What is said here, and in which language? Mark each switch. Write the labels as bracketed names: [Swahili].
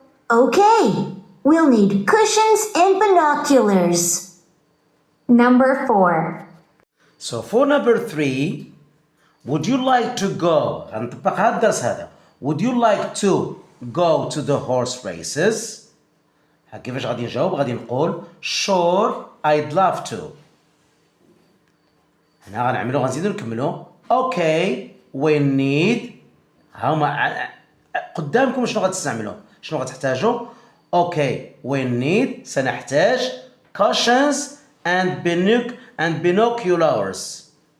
[English] Okay, we'll need cushions and binoculars. Number 4. So for number 3, would you like to go? [Arabic] غنطبق هذا الدرس هذا. [English] Would you like to go to the horse races? [Arabic] كيفاش غادي نجاوب؟ غادي نقول [English] sure I'd love to. [Arabic] هنا غنعملو غنزيدو نكملو. [English] Okay, we need [Arabic] هاهما قدامكم شنو غتستعملوا؟ شنو غتحتاجوا؟ [English] Okay, we need [Arabic] سنحتاج [English] cushions and binoculars.